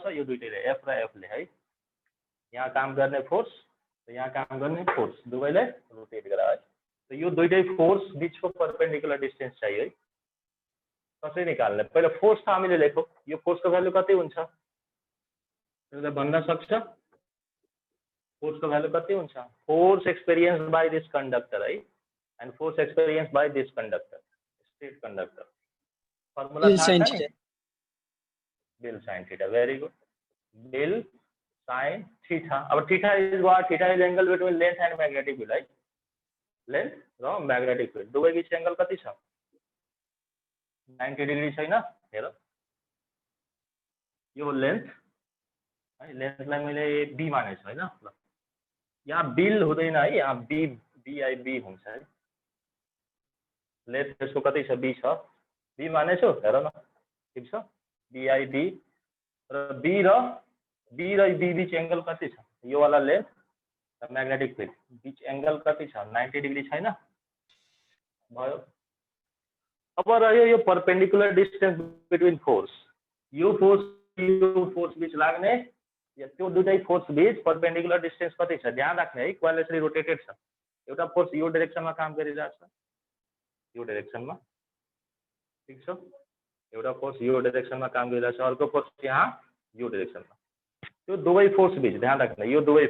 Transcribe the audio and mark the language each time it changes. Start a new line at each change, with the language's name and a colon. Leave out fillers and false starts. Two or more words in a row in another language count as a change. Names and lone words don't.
Nepali: यो दुईटैले एफ र एफ ले है यहाँ काम गर्ने फोर्स र यहाँ काम गर्ने फोर्स दुवैले रोटेट गरायो है यो दुईटै फोर्स बीचको
English: perpendicular distance
Nepali: चाहियो है कसरी निकाल्ने पहिला फोर्स त हामीले लेखौँ यो फोर्सको भ्यालु कति हुन्छ त्यसले भन्न सक्छ फोर्सको भ्यालु कति हुन्छ
English: force experienced by this conductor
Nepali: है
English: and force experienced by this conductor straight conductor formula BIL sine theta very good BIL sine theta अब theta is what theta is angle between length and magnetic field
Nepali: है लेंथ र मैग्नेटिक फील्ड दुवै बीच एंगल कति छ 90 डिग्री छैन हेर यो लेंथ है लेंथलाई मैले बी मानेछु हैन ल यहाँ बिल हुँदैन है यहाँ बी बीआईबी हुन्छ है लेंथ त्यसको कति छ बी छ बी मानेछु हेर न ठीक छ बीआईबी र बी र बी बीच एंगल कति छ यो वाला लेंथ र मैग्नेटिक फील्ड बीच एंगल कति छ 90 डिग्री छैन भयो अब रह्यो यो
English: perpendicular distance between force
Nepali: यो फोर्स बीच लाग्ने त्यो दुईटै फोर्स बीच
English: perpendicular distance
Nepali: कति छ ध्यान राख्ने है कोइल यसरी रोटेटेड छ एउटा फोर्स यो डाइरेक्सनमा काम गरिरहेछ यो डाइरेक्सनमा ठीक छ एउटा फोर्स यो डाइरेक्सनमा काम गरिरहेछ अर्को फोर्स यहाँ यो डाइरेक्सनमा त्यो दुवै फोर्स बीच ध्यान राख्ने यो दुवै